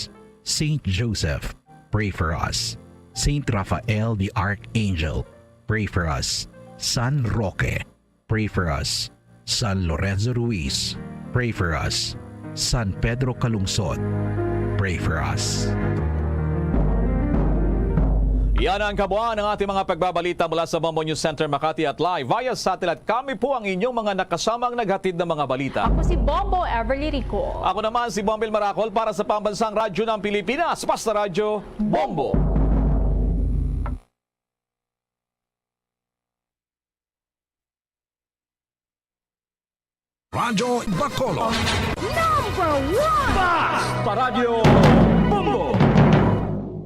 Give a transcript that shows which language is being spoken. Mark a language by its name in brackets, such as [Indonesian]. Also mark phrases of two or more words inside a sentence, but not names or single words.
[English] Saint Joseph, pray for us. Saint Raphael the Archangel, pray for us. San Roque, pray for us. San Lorenzo Ruiz, pray for us. San Pedro Calungsod, pray for us. [Filipino] Yan ang kabuuan ng ating mga pagbabalita mula sa Bombo News Center Makati at live via satellite. Kami po ang inyong mga nakasamang naghatid ng mga balita. Ako si Bombo Everly Rico. Ako naman si Bombel Maracol para sa Pambansang Radyo ng Pilipinas. Basta Radyo, Bombo! Radyo Bacolod. #1 Basta Radyo, Bombo!